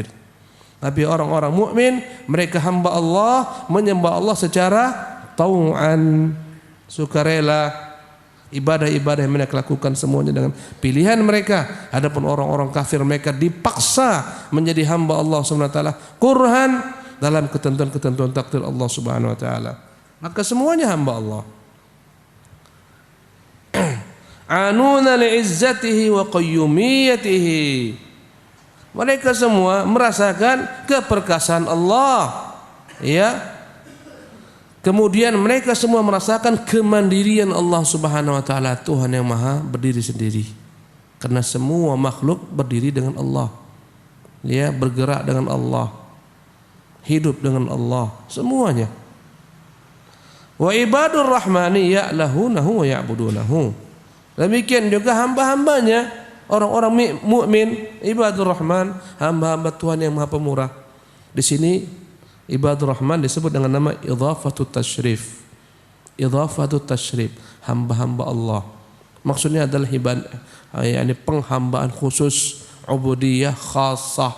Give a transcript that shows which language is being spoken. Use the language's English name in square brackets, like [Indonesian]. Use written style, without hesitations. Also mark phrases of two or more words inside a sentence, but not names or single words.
[Indonesian] Tapi orang-orang mukmin mereka hamba Allah, menyembah Allah secara tau'an, sukarela, ibadah-ibadah yang mereka lakukan semuanya dengan pilihan mereka. Adapun orang-orang kafir mereka dipaksa menjadi hamba Allah [Arabic] Subhanahu wa taala [Indonesian] kurhan dalam ketentuan-ketentuan takdir Allah [Arabic] Subhanahu wa taala. [Indonesian] Maka semuanya hamba Allah. [Arabic] Anuna li'izzatihi wa qayyumiyatihi. [Indonesian] Mereka semua merasakan keperkasaan Allah. Ya. Kemudian mereka semua merasakan kemandirian Allah [Arabic] Subhanahu wa taala, [Indonesian] Tuhan yang Maha berdiri sendiri. Karena semua makhluk berdiri dengan Allah. Ya, bergerak dengan Allah. Hidup dengan Allah, semuanya. [Arabic] Wa ibadur rahmani ya'lahunahu wa ya'budunahu. [Indonesian] Demikian juga hamba-hambanya, orang-orang mukmin, [Arabic] ibadur rahman, [Indonesian] hamba-hamba Tuhan yang Maha Pemurah. Di sini [Arabic] ibadur rahman [Indonesian] disebut dengan nama [Arabic] idhafatut tasyrif. Idhafatut tasyrif, [Indonesian] hamba-hamba Allah. Maksudnya adalah penghambaan khusus, [Arabic] ubudiyah khassah.